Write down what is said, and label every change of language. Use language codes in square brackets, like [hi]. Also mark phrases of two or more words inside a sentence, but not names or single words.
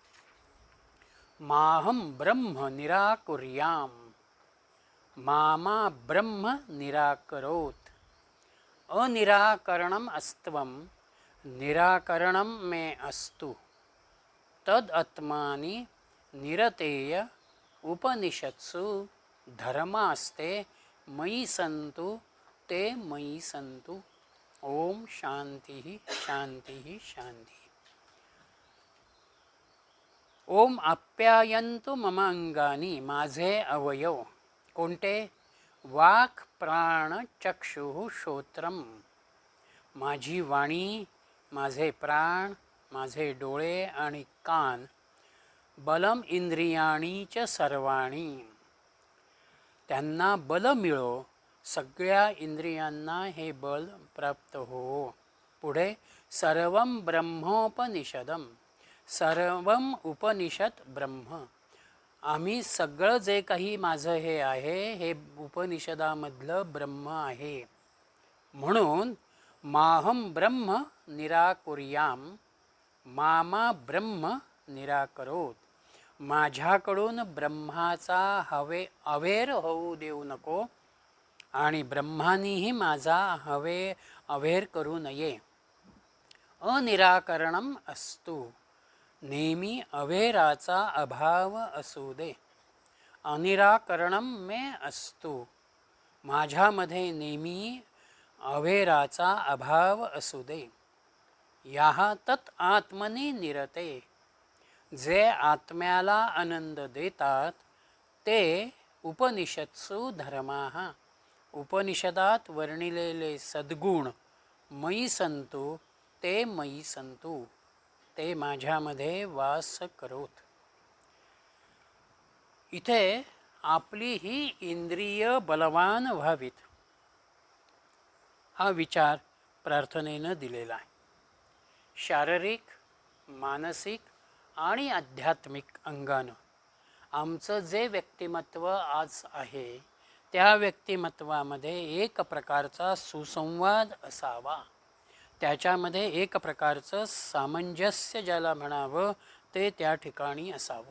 [sa] माहं ब्रह्म निराकुर्याम् मामा ब्रह्म निराकरोत् अनिराकरणम अस्त्वम निराकरणम मे अस्तु तद आत्मानि निरतेय उपनिषत्सु धर्मास्ते मयि संतु ते मयि संतु. ओम शांती शांती शांती. ओम आप्यायन्तु मम अंगानी, [mr] माझे अवयव. कोणते? [sa] वाक् प्राण चक्षु श्रोत्रम, [mr] माझी वाणी, माझे प्राण, माझे डोळे आणि कान. [sa] बलम इंद्रियाणी च सर्वाणी, [mr] त्यांना बल मिळो, सगळ्या इंद्रियांना हे बल प्राप्त हो. [sa] पुढे सर्वं ब्रह्मोपनिषदम, सर्वम उपनिषद ब्रह्म, [mr] आम्ही सगळं जे काही माझं हे आहे हे उपनिषदामधलं ब्रह्म आहे. म्हणून [sa] माहम ब्रह्म निराकुर्याम, मामा ब्रह्म निराकरोत, [mr] माझ्याकडून ब्रह्माचा अवेर होऊ देऊ नको आणि ब्रह्मानीही माझा अवेर करू नये. [sa] अनिराकरणम असतु, [mr] नेहमी अवेराचा अभाव असू दे. [sa] अनिराकरणम मे असतु, [mr] माझ्यामध्ये नेहमी अवेराचा अभाव असू दे. [sa] याहा तत् आत्मनी निरते, [mr] जे आत्म्याला आनंद देतात ते [sa] उपनिषत्सु धर्माः, [mr] उपनिषदात वर्णिलेले सद्गुण [sa] मयि संतु ते मयि संतु, [mr] ते माझ्यामध्ये वास करोत. इथे आपली ही इंद्रिय बलवान व्हावीत हा विचार प्रार्थनेनं दिलेला आहे. शारीरिक, मानसिक आणि आध्यात्मिक अंगानं आमचं जे व्यक्तिमत्व आज आहे त्या व्यक्तिमत्वामध्ये एक प्रकारचा सुसंवाद असावा, त्याच्यामध्ये एक प्रकारचं सामंजस्य ज्याला म्हणावं ते त्या ठिकाणी असावं.